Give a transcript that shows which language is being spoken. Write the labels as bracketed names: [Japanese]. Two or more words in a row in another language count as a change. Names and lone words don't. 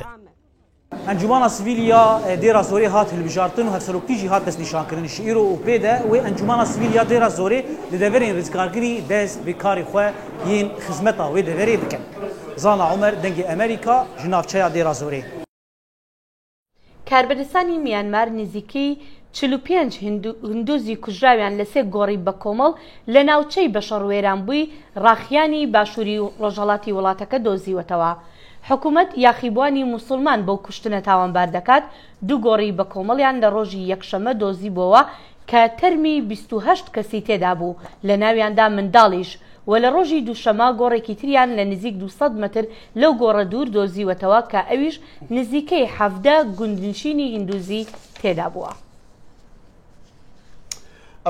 [Kurdish] Encumana sivîl ya dêra zorê hat hilbijartin û hevserokî jî hat destnîşankirin ji îro û pêde wê encumana sivîl ya dêra zorê li deverên rizgargirî dest bi karê xwe yên xizmeta wê deverê bikin. Zana Umer dengê Amerîka ji navçeya dêra zorê. [Central Kurdish] کاربەدەستانی میانمار نزیکەی 45 هندوزی کوژراویان لە سێ گۆڕی بە کۆمەڵ لە ناوچەی بەشەڕوێرانبووی ڕاخیانی باشووری و ڕۆژهەڵاتی وڵاتەکە دۆزیوەتەوە. حکوومەت یاخیبوانی موسڵمان بەو کوشتنە تاوانبار دەکات دوو گۆڕی بە کۆمەڵیان لە ڕۆژی یەکشەمە دۆزیبووەوە کە تەرمی 28 کەسی تێدا بوو لە ناویاندا منداڵیش و لە ڕۆژی دووشەمە گۆڕێکی تریان لە نزیک 200 متر لەو گۆڕە دوور دۆزیوەتەوە کە ئەویش نزیکەی 17 گوندنشینی هیندوزی تێدا بووە.